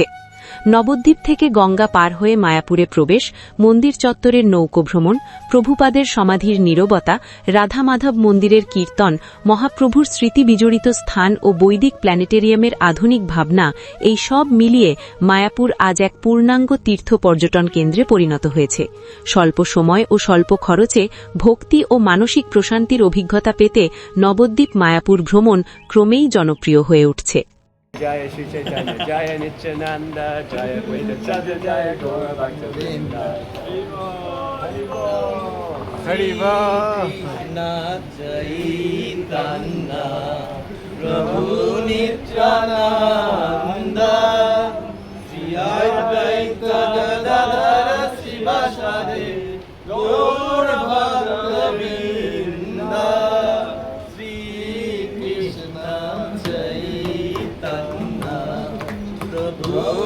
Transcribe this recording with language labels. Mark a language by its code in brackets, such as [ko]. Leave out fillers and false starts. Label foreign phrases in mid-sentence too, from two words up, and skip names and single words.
[bn] নবদ্বীপ থেকে গঙ্গা পার হয়ে মায়াপুরে প্রবেশ, মন্দির চত্বরের নৌকো ভ্রমণ, প্রভুপাদের সমাধির নীরবতা, রাধা মাধব মন্দিরের কীর্তন, মহাপ্রভুর স্মৃতি বিজড়িত স্থান ও বৈদিক প্ল্যানেটেরিয়ামের আধুনিক ভাবনা, এই সব মিলিয়ে মায়াপুর আজ এক পূর্ণাঙ্গ তীর্থ পর্যটন কেন্দ্রে পরিণত হয়েছে। স্বল্প সময় ও স্বল্প খরচে ভক্তি ও মানসিক প্রশান্তির অভিজ্ঞতা পেতে নবদ্বীপ মায়াপুর ভ্রমণ ক্রমেই জনপ্রিয় হয়ে উঠছে। [sa] जय श्री चैतन्य, जय नित्यानन्द, जय अद्वैत आचार्य, जय गौर भक्त वृन्द. [bn] Haribo, Haribo. Hariva. [sa] Krishna Chaitanya Prabhu Nityananda Shri Advaita Gadadhara Sivasari Gaur Bhakta-vrinda Shri Krishna Chaitanya Prabhu